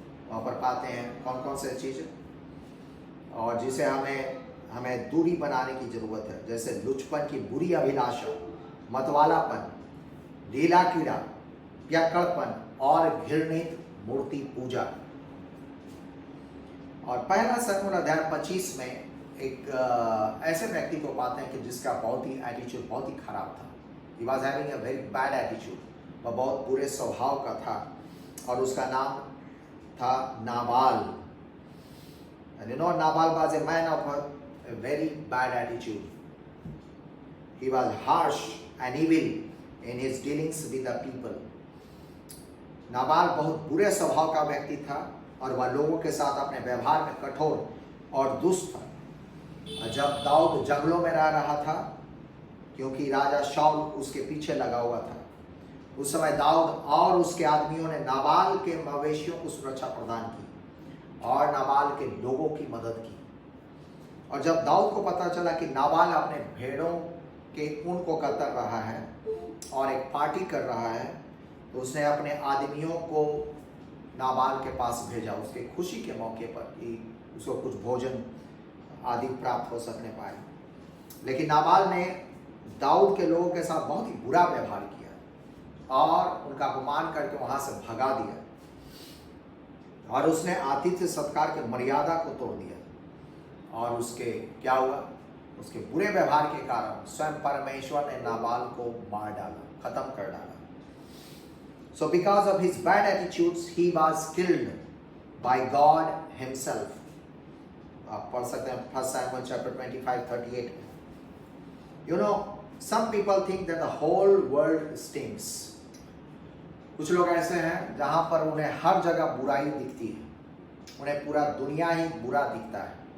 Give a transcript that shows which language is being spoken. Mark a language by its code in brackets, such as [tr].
[hi] वहाँ पर पाते हैं कौन कौन से चीज़ और जिसे हमें दूरी बनाने की जरूरत है, जैसे लुचपन की बुरी अभिलाषा, मतवालापन, ढीला कीड़ा, प्यक्कड़पन और घृणित मूर्ति पूजा। और पहला शमूएल अध्याय 25 में एक ऐसे व्यक्ति को पाते हैं कि जिसका बहुत ही एटीट्यूड बहुत ही खराब था। [en] He was having a very bad attitude. [hi] वह बहुत बुरे स्वभाव का था और उसका नाम था Nabal. [en] And you know, Nabal was a man of a very bad attitude. He was harsh and evil in his dealings with the people. [hi] Nabal बहुत बुरे स्वभाव का व्यक्ति था और वह लोगों के साथ अपने व्यवहार में कठोर और दुष्ट था। जब दाऊद जंगलों में रह रहा था, क्योंकि राजा शाऊल उसके पीछे लगा हुआ था, उस समय दाऊद और उसके आदमियों ने नाबाल के मवेशियों को सुरक्षा प्रदान की और नाबाल के लोगों की मदद की। और जब दाऊद को पता चला कि नाबाल अपने भेड़ों के ऊन को कतर रहा है और एक पार्टी कर रहा है, तो उसने अपने आदमियों को नाबाल के पास भेजा उसके खुशी के मौके पर कि उसको कुछ भोजन आदि प्राप्त हो सकने पाए। लेकिन नाबाल ने दाऊद के लोगों के साथ बहुत ही बुरा व्यवहार किया और उनका अपमान करके वहां से भगा दिया, और उसने आतिथ्य सत्कार के मर्यादा को तोड़ दिया। और उसके क्या हुआ, उसके बुरे व्यवहार के कारण स्वयं परमेश्वर ने नाबाल को मार डाला, खत्म कर डाला। [en] So because of his bad attitudes, he was killed by God himself. [hi] आप पढ़ सकते हैं 1 Samuel chapter 25:38 में। [en] You know, some people think that the whole world stinks. [hi] कुछ लोग ऐसे हैं जहां पर उन्हें हर जगह बुराई दिखती है, उन्हें पूरा दुनिया ही बुरा दिखता है।